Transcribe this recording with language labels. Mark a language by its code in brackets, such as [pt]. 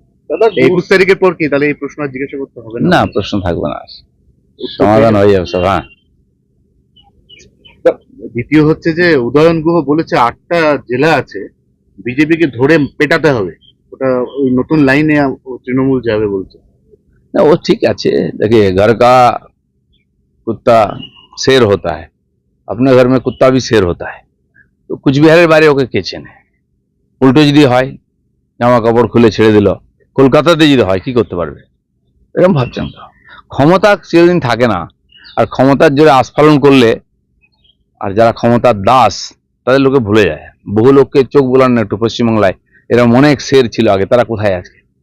[bn] দাদা 21 তারিখের পর কি তাহলে এই প্রশ্ন আর জিজ্ঞাসা করতে হবে না, প্রশ্ন থাকবে না, সমাধান হয়ে যাবে সব। হ্যাঁ, দ্বিতীয় হচ্ছে যে উদয়ন গুহ বলেছে 8টা জেলা আছে, বিজেপিকে ধরে পেটাতে হবে, ওটা ওই নতুন লাইনে তৃণমূল যাবে বলছে। না, वो ठीक আছে। [hi] देखिए, घर का कुत्ता शेर होता है, अपने घर में कुत्ता भी शेर होता है। [bn] তো কুচবিহারের বাইরে ওকে কে চেনে? উল্টো যদি হয়, জামা কাপড় খুলে ছেড়ে দিল, কলকাতাতে যদি হয় কি করতে পারবে? এরকম ভাবছেন তো? ক্ষমতা চিরদিন থাকে না, আর ক্ষমতার জোরে আস্ফালন করলে, আর যারা ক্ষমতার দাস তাদের লোকে ভুলে যায়। বহু লোককে চোখ বোলান না একটু পশ্চিমবাংলায়, এরকম অনেক শের ছিল আগে, তারা কোথায় আছে?